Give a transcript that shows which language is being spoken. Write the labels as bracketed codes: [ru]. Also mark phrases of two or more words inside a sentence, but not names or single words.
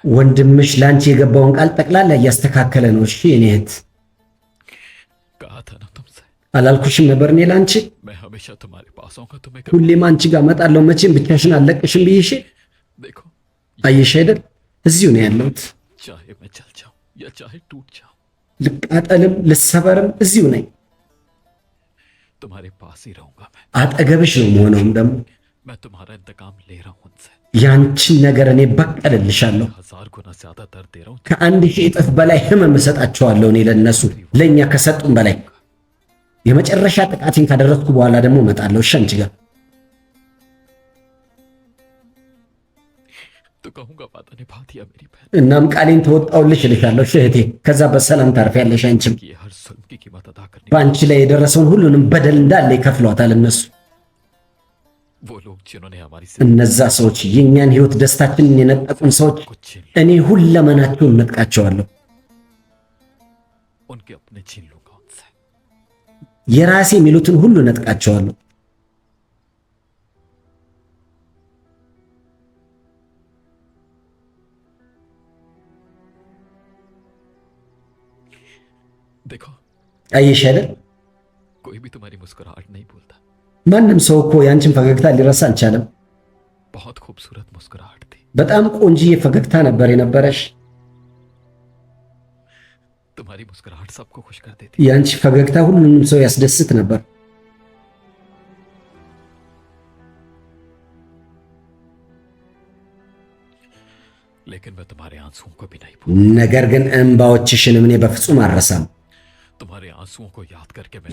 [am] ወንድምሽ ላንቺ የገባውን ቃል ጠቅላላ እያስተካከለ ነው። እሺ የኔ እህት [hi] है। कहा था ना तुमसे, [am] አላልኩሽም ነበር እኔ ላንቺ [hi] मैं हमेशा तुम्हारे पास आऊंगा, तुम्हें कभी [am] ሁሌም አንቺ ጋር እመጣለሁ፣ መቼም ብቻሽን አልለቅሽም ብዬሽ። [hi] देखो, [am] አየሽ አይደል እዚሁ ነው ያለሁት። [hi] चाहे मैं चल जाऊं या चाहे टूट जाऊं, [am] ልቃጠልም ልሰበርም እዚሁ ነኝ። [hi] तुम्हारे पास ही रहूंगा। [am] አጠገብሽ ነው መሆነውም ደግሞ [hi] मैं तुम्हारा इंतकाम ले रहा हूं उनसे। [am] ያንቺን ነገር እኔ በቀልልሻለሁ። [hi] 1000 गुना ज्यादा दर्द दे रहा हूं। [am] ከ1000 እጥፍ በላይ ህመም እሰጣቸዋለሁ እኔ ለነሱ፣ ለእኛ ከሰጡን በላይ። የመጨረሻ ጥቃቴን ካደረስኩ በኋላ ደግሞ እመጣለሁ። እሺ አንቺ ጋር [hi] तो कहूंगा वादा निभा दिया मेरी बहन [am] እናም ቃሌን ተወጣሁልሽ እልሻለሁ። እሺ እህቴ፣ ከዛ बሰላም ታርፊያለሽ። አንቺም [hi] की हर जुल्म की कीमत अदा करनी। [am] በአንቺ ላይ የደረሰውን ሁሉንም በደል እንዳለ ይከፍሏታል እነሱ። [hi] वो लोग जिन्होंने हमारी [am] እነዛ ሰዎች የእኛን ህይወት ደስታችንን የነጠቁን ሰዎች [hi] कुछ छीन [am] እኔ ሁለመናቸውን ነጥቃቸዋለሁ። [hi] उनके अपने छीन लूंगा उनसे। [am] የራሴ የሚሉትን ሁሉ ነጥቃቸዋለሁ። [hi] देखो, [am] አየሽ አይደል [hi] कोई भी तुम्हारी मुस्कुराहट नहीं भूलता। [am] ማንም ሰው እኮ ያንቺን ፈገግታ ሊረሳ አልቻለም። [hi] बहुत खूबसूरत मुस्कुराहट थी। [am] በጣም ቆንጂዬ ፈገግታ ነበር የነበረሽ። [hi] तुम्हारी मुस्कुराहट सबको खुश कर देती। [am] ያንቺ ፈገግታ ሁሉንም ሰው ያስደስት ነበር። [hi] लेकिन मैं तुम्हारे आंसुओं को भी नहीं भूल। [am] ነገር ግን እንባዎችሽንም እኔ በፍጹም አልረሳም። [hi] तुम्हारे आंसुओं को याद करके मैं